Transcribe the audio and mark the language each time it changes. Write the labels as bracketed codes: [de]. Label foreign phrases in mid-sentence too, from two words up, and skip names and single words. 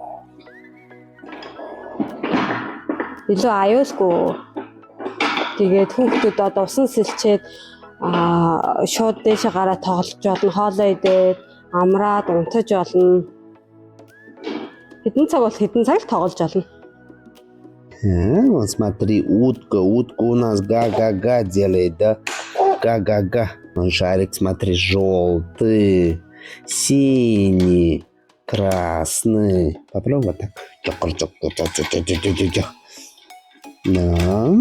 [mn] Илүү аюулгүй. Тэгээд хүүхдүүд одоо усан сэлчээд шууд дэше гараа тоглож болно, хоолоо идээд, амраад, унтаж болно. Хэдэн цаг бол хэдэн цаг тоглож болно. [ru] Вот смотри, утка у нас га-га-га делает, да? Га-га-га. Он шарик, смотри, желтый, синий, красный. Попробуй вот так. Да.